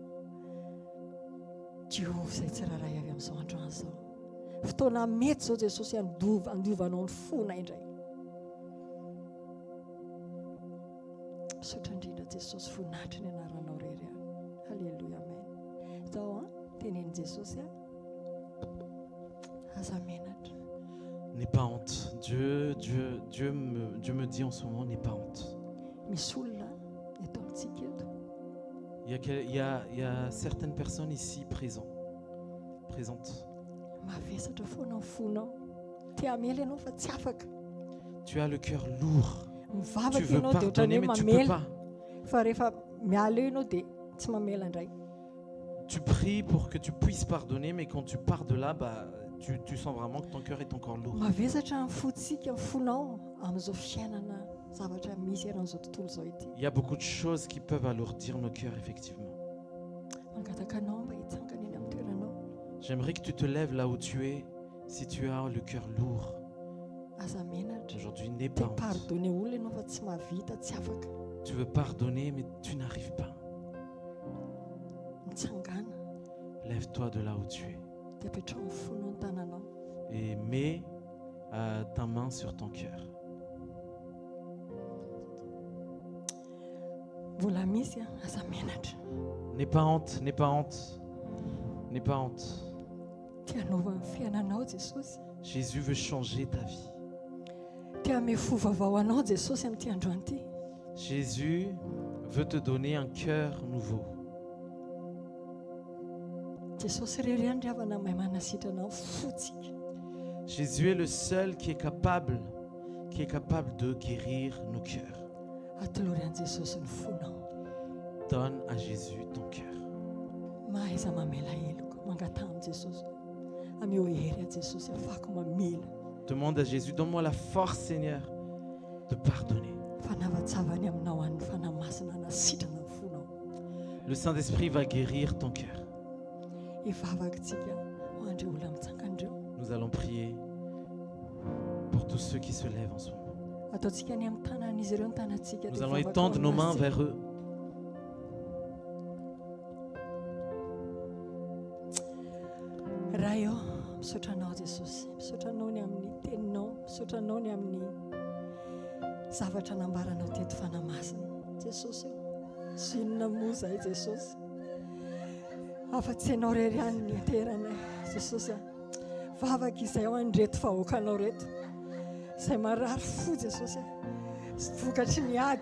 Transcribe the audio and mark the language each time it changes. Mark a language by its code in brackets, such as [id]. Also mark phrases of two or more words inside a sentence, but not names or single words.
[mg] Jehovah izay tsiraray avy amin'izao androany izao fotoana mety zao Jesosy andovanao ny fonay indray misaotra indrindra Jesosy voninahitra ny anaranao rery halleluja amen zao tenen'i Jesosy aza menatra [fr] N'aie pas honte. Dieu me dit en ce moment, n'aie pas honte. [mg] misy olona eto amintsika eto [fr] Il y a certaines personnes ici présentes. [mg] mavesatra foana ny fonao te hamela ianao fa tsy afaka [fr] Tu as le cœur lourd. Tu [mg] mivavaka [fr] veux [mg] ianao dia [fr] pardonner, [mg] ohatrany [fr] mais [mg] hoe [fr] tu peux [mg] mamela [fr] pas. [mg] fa rehefa miala eo ianao dia tsy mamela indray [fr] Tu pries pour que tu puisses pardonner, mais quand tu pars de là, tu sens vraiment que ton cœur est encore lourd. [mg] mavesatra ny fotsika ny fonao amin'izao fiainana zavatra misy eran'izao tontolo izao ity [fr] Il y a beaucoup de choses qui peuvent alourdir nos cœurs, effectivement. [mg] mangataka anao mba hitsangana eny amin'ny toeranao [fr] J'aimerais que tu te lèves là où tu es, si tu as le cœur lourd. [mg] aza menatra [fr] Aujourd'hui, n'aie [mg] te [fr] pas honte. [mg] pardonne olona ianao fa tsy mahavita tsy afaka [fr] Tu veux pardonner, mais tu n'arrives pas. [mg] mitsangana [fr] Lève-toi de là où tu es [mg] dia apetrao ny fonao ny tananao [fr] et mets ta main sur ton cœur. [mg] mbola misy aza menatra [fr] N'aie pas honte, n'aie pas honte, n'aie pas honte. [mg] te hanova ny fiainanao Jesosy [fr] Jésus veut changer ta vie. [mg] te hame fo vaovao anao Jesosy amin'ity androany ity [fr] Jésus veut te donner un cœur nouveau. [mg] Jesosy rery ihany ry havana mahay manasitrana ny fotsika [fr] Jésus est le seul qui est capable de guérir nos cœurs. [mg] atolory an' Jesosy ny fonao [fr] Donne à Jésus ton cœur. [mg] mahaiza mamela eloko mangata amin'i Jesosy ameo hery a Jesosy afako mamela [fr] Demande à Jésus, donne-moi la force, Seigneur, de pardonner. [mg] fanavatsavany aminao an'ny fanahy masina nasitrana ny fonao [fr] Le Saint-Esprit va guérir ton cœur. [mg] hivavakitsika ho andreo olona mitsangandreo [fr] Nous allons prier pour tous ceux qui se lèvent en ce moment. [mg] ataontsika ny amin'ny tanan'izy ireo ny tanantsika [fr] Nous allons étendre nos mains vers eux. [mg] raha eo misaotranao Jesosy misaotranao ny amin'ny teninao misaotranao ny amin'ny zavatra nambaranao teto fanahy masina Jesosy eo sy inona moa zay Jesosy afa-tsy ianao rery ihany ny ateranay Jesosy vavaka izay ao andreto vahoakanao reto izay marary fo Jesosy vokatry ny ady